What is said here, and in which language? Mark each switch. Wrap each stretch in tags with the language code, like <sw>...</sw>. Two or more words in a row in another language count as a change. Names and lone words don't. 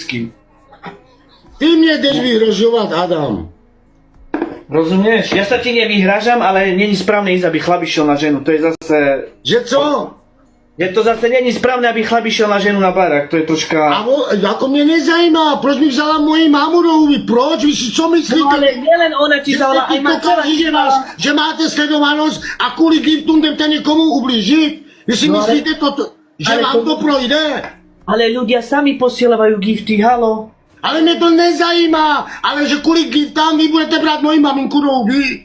<cs>vždycky. Ty mne jdeš vyhrožovať, Adam.</cs> <sk>Rozumieš? Ja sa ti nevyhrážam, ale není správne ísť, aby chlap išiel na ženu. To je zase...</sk> <cs>Že co?</cs> <sk>Je to zase není správne, aby chlap išiel na ženu na barák. To je troška...</sk> <cs>Ako mne nezajímá, proč mi vzala moji mámu do huby? Proč? Vy si co myslíte?</cs> <sk>No ale nielen ona ti vzala, aj ma celá že máte sledovanosť a kvôli giftum jdete niekomu ublížiť?</sk> <cs>Vy si</cs> <sk>No ale-</sk> <cs>myslíte že ale vám to projde?</cs> <sk>Ale ľudia sami posielajú gifty, halo.</sk> <cs>Ale mne to nezajímá, ale že kvôli giftám vy budete brať moji maminku do huby?</cs>